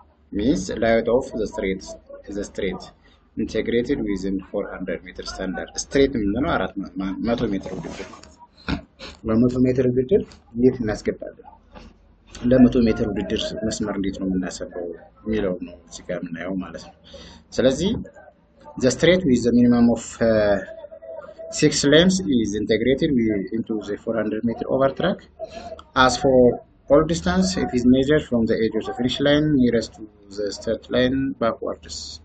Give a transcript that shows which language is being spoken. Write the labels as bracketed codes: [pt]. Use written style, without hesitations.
[en] means layout of the straight integrated within [am] 400 ሜትር ስታንዳርድ ስትሬት ምንድነው? 400 ሜትር ውድድር ማለት ነው። በ100 ሜትር ውድድር እንዴት እናስገባለን? ለ100 ሜትር ውድድር መስመር እንዴት ነው የምናሰበው የሚለው ነው እዚህ ጋር የምናየው ማለት ነው። ስለዚህ [en] the straight with the minimum of 6 lanes is integrated into the 400 meter over track. As for all distance, it is measured from the edge of the finish line nearest to the start line backwards.